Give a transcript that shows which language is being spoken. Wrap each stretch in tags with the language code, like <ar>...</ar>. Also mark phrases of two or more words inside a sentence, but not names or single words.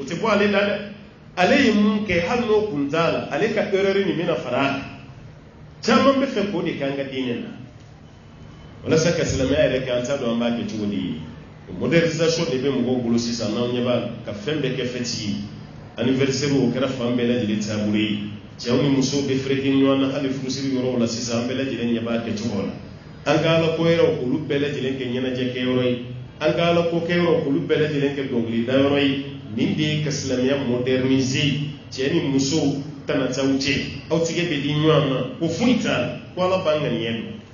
<bm>te bo ale dale alayhi mun ke hanno kunzala alayka erreur ni mina fara caman bɛ fɛ k'o de k'an ka diinɛ na walasa ka silamɛya yɛrɛ kɛ an t'a dɔn an b'a kɛ cogo di modernisation de bɛ mɔgɔw bolo sisan n'aw ɲɛ b'a la ka fɛn bɛɛ kɛ fête ye anniversaire o kɛra fan bɛɛ lajɛlen taabolo ye cɛw ni musow bɛ fereke ɲɔgɔn na hali furusiri yɔrɔw la sisan an bɛɛ lajɛlen ɲɛ b'a kɛcogo la an ka ala ko yɔrɔ olu bɛɛ lajɛlen kɛ ɲɛnajɛ kɛyɔrɔ ye an ka ala ko kɛyɔrɔ olu bɛɛ lajɛlen kɛ dɔnkilidayɔrɔ ye nin de ye ka silamɛya moderniser cɛ ni musow tana t'aw cɛ aw tigɛ bɛ di ɲɔgɔn ma ko foyi t'a la ko ala b'an ŋaniya don</bm>